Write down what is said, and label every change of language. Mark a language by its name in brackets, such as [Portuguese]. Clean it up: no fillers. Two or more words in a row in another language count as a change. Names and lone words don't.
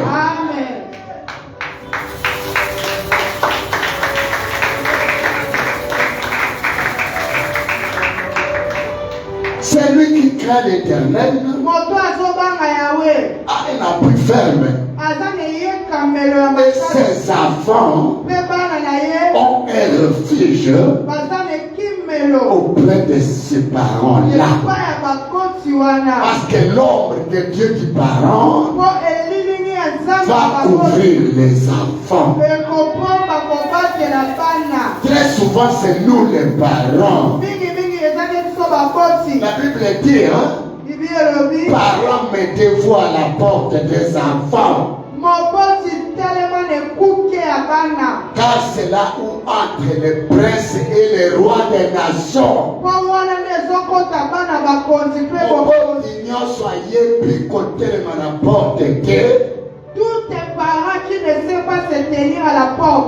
[French] Amen. Celui qui craint l'Éternel [Lingala] Moto azobanga Yahweh, [French] a un appui ferme. [Lingala] aza na yekamelo ya [French] Et [Lingala] makasi, [French] ses enfants [Lingala] mpe bana na ye [French] ont un refuge [Lingala] baza na ekimelo [French] auprès de ces parents-là. [Lingala] epai ya bakoti wana. [French] Parce que l'ombre de Dieu du parent [Lingala] Po elilingi ya nzambe [French] va couvrir les enfants. [Lingala] ekopomba kobatela bana. [French] Très souvent, c'est nous les parents. [Lingala] mingimingi eza nde biso bakoti. [French] La Bible dit, hein, Bible Parents, mettez-vous à la porte des enfants. Car c'est là où entrent les princes et les rois des nations. Tous tes parents qui ne savent pas se tenir à la porte.